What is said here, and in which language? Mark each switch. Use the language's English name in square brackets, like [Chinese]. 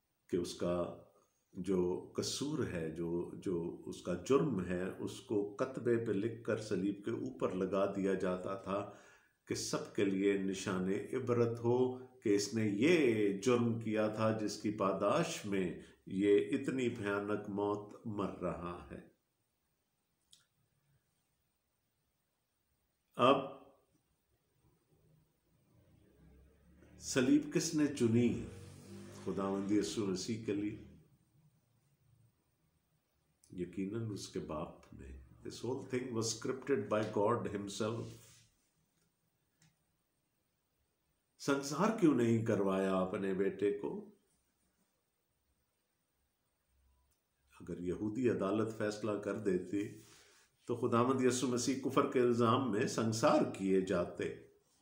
[Hindi] कि उसका जो कसूर है, जो उसका जुर्म है, उसको कतबे पे लिखकर सलीब के ऊपर लगा दिया जाता था कि सबके लिए निशाने इबरत हो कि इसने ये जुर्म किया था जिसकी पादाश में ये इतनी भयानक मौत मर रहा है। अब सलीब किसने चुनी खुदावंद यीशु मसीह के लिए? यकीनन उसके बाप ने। [English] This whole thing was scripted by God himself. [Hindi] संसार क्यों नहीं करवाया अपने बेटे को? अगर यहूदी अदालत फैसला कर देती तो खुदावंद यीशु मसीह कुफर के इल्जाम में संसार किए जाते।